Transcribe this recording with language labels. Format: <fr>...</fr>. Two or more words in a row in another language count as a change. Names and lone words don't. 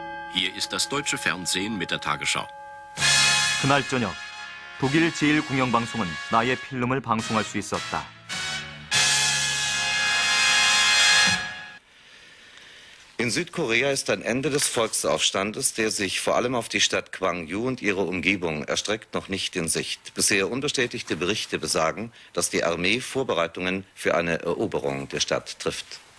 <de>Hier ist das deutsche Fernsehen mit der Tagesschau.</de> <ko>그날 저녁, 독일 제1공영방송은 나의 필름을 방송할 수 있었다.</ko> <de>In Südkorea ist ein Ende des Volksaufstandes, der sich vor allem auf die Stadt Gwangju und ihre Umgebung erstreckt, noch nicht in Sicht. Bisher unbestätigte Berichte besagen, dass die Armee Vorbereitungen für eine Eroberung der Stadt trifft.</de>